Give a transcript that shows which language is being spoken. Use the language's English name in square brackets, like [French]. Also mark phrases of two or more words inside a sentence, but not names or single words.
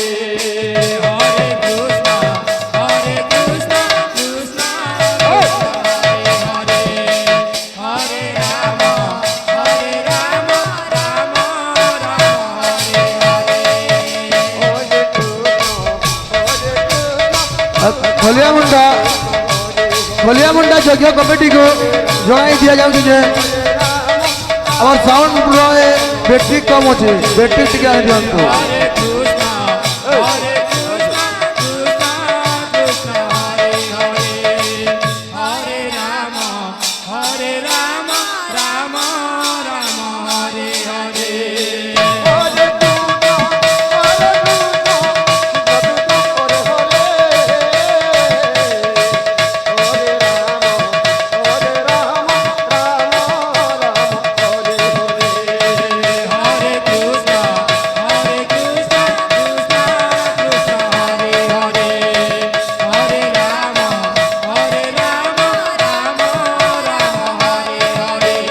[Sanskrit] হরে কৃষ্ণ হরে কৃষ্ণ কৃষ্ণ হরে হরে হরে রাম রাম রাম হরে হরে [Odia] ଖଲିଆ ମୁଣ୍ଡା ଯଜ୍ଞ କମିଟିକୁ ଜଣାଇ ଦିଆଯାଉଛି ଯେ ଆମର [English] sounder battery [Odia] କମ୍ ଅଛି ବ୍ୟାଟେରୀ ଟିକେ ଆଣି ଦିଅନ୍ତୁ [Sanskrit] ହରେ କୃଷ୍ଣ ହରେ କୃଷ୍ଣ କୃଷ୍ଣ କୃଷ୍ଣ ହରେ ହରେ ହରେ ରାମ ରାମ ରାମ ହରେ ହରେ হরে কৃষ্ণ হরে কৃষ্ণ কৃষ্ণ কৃষ্ণ হরে হরে হরে রাম রাম রাম হরে হরে